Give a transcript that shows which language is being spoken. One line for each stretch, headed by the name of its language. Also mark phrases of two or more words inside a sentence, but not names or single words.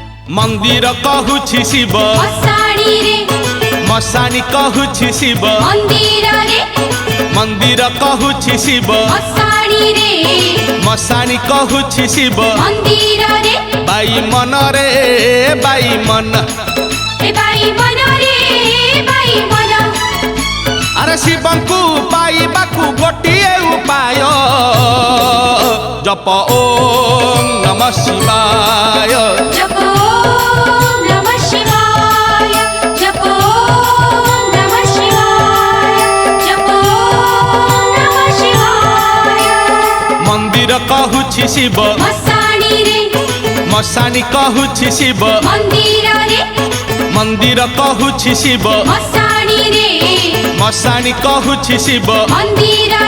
Odia: ମନ୍ଦିର କହୁଛି ଶିବ ମଶାଣି ରେ ମଶାଣି କହୁଛି ଶିବ ମନ୍ଦିର ରେ ମନ୍ଦିର କହୁଛି ଶିବ ମଶାଣି ରେ ମଶାଣି କହୁଛି ଶିବ ମନ୍ଦିର ରେ ବାଇ ମନ ରେ ବାଇ ମନ ଏ ବାଇ ମନ ରେ ବାଇ ମନ ଅରେ ଶିବଙ୍କୁ ପାଇବାକୁ ଗୋଟିଏ ଉପାୟ ଜପ
Sanskrit: ओम नमः शिवाय जप ओम नमः शिवाय जप ओम नमः शिवाय जप ओम नमः शिवाय
Odia: ମନ୍ଦିର କହୁଛି ଶିବ ମଶାଣି ରେ ମଶାଣି କହୁଛି ଶିବ ମନ୍ଦିର ରେ ମନ୍ଦିର କହୁଛି ଶିବ ମଶାଣି ରେ ମଶାଣି କହୁଛି ଶିବ मंदिर